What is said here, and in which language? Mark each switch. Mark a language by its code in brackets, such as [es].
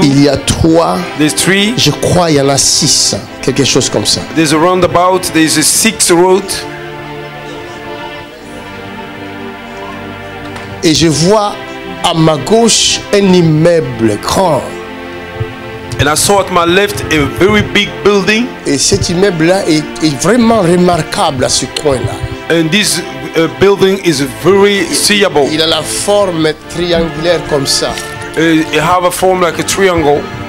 [fr] il y a 3. [en] there's 3. [fr] Je crois il y en a 6, quelque chose comme ça. [en] There's a roundabout. There's a 6 road. [fr] Et je vois à ma gauche un immeuble grand. [en] And I saw at my left a very big building. [fr] Et cet immeuble-là est vraiment remarquable à ce coin-là. [en] And this building is very seeable. [fr] Il a la forme triangulaire comme ça. [en] It have a form like a triangle.